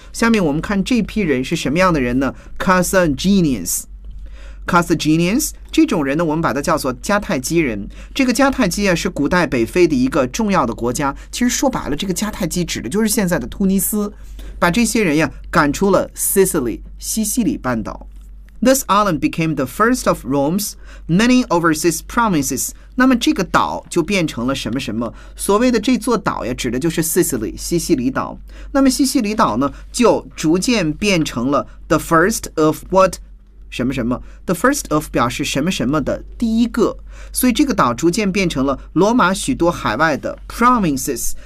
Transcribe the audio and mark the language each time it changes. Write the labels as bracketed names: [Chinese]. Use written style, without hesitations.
[Chinese] 下面我们看这批人是什么样的人呢？Carthaginians 这种人呢，我们把它叫做迦太基人。这个迦太基啊，是古代北非的一个重要的国家。其实说白了，这个迦太基指的就是现在的突尼斯，把这些人呀赶出了 Sicily 西西里半岛。 [English] This island became the first of Rome's many overseas provinces. [Chinese] 那么这个岛就变成了什么什么？所谓的这座岛呀，指的就是 Sicily 西西里岛。那么西西里岛呢，就逐渐变成了 [English] the first of what [Chinese] 什么什么。 [English] The first of [Chinese] 表示什么什么的第一个，所以这个岛逐渐变成了罗马许多海外的 provinces。